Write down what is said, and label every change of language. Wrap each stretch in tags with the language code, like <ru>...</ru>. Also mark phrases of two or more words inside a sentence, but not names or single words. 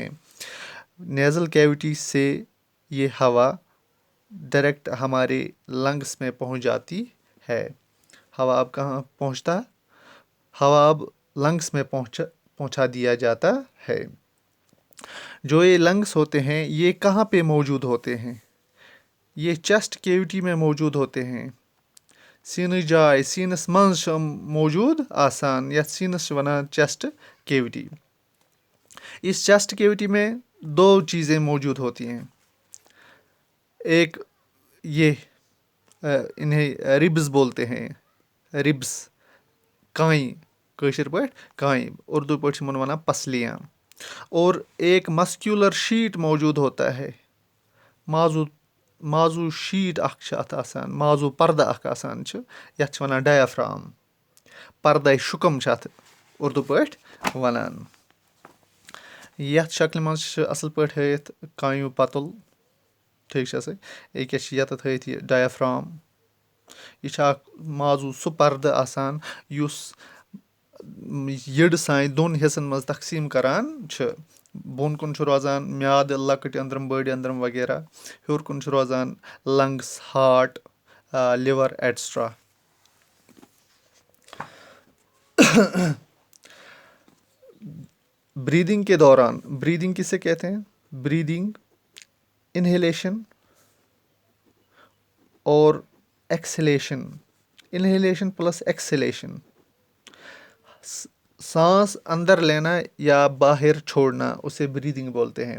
<en>nasal cavity</en> <hi>से ये हवा डायरेक्ट हमारे लंग्स में पहुंच जाती है। हवा अब कहाँ पहुंचता? हवा अब लंग्स में पहुंचा दिया जाता है। जो ये लंग्स होते हैं ये कहाँ पे मौजूद होते हैं? ये</hi> <en>chest cavity</en> <hi>में मौजूद होते हैं।</hi> <ks>सीनस जाय सीनस मंज मौजूद आसान या सीनस वनान</ks> <en>chest cavity.</en> <hi>इस</hi> <en>chest cavity</en> <hi>में दो चीज़ें मौजूद होती हैं। एक ये इन्हें रिब्स बोलते हैं।</hi> <ks>रिब्स काई कशर पट काई, उर्दू पट वनान पसलियाँ।</ks> <hi>और एक</hi> <en>muscular sheet</en> <hi>मौजूद होता है।</hi> <ks>माजू शीट आसान, माजू पर्दा आसान यथ वनान डायाफ्राम। पर्दा शुकम उर्दू पट वनान। यथ शक्ल मज असल पट हयत कायू पतुल, ठीक से अकेस यत थयत यह डायाफ्राम। यह माजू सु पर्दा आसान युस यड़ साइन दोन हिस्सन मज तकसीम करान छ। बोन कुन रोजान म्याद लकट अंदरम बड़ अंदरम वगैरह, हेर कुन रोजान</ks> <en>lungs, heart, liver etcetera.</en> <hi>ब्रीदिंग के दौरान, ब्रीदिंग किसे कहते हैं?</hi> <en>breathing inhalation</en> <hi>और</hi> <en>exhalation, inhalation plus exhalation,</en> <hi>सांस अंदर लेना या बाहर छोड़ना, उसे ब्रीदिंग बोलते हैं।</hi>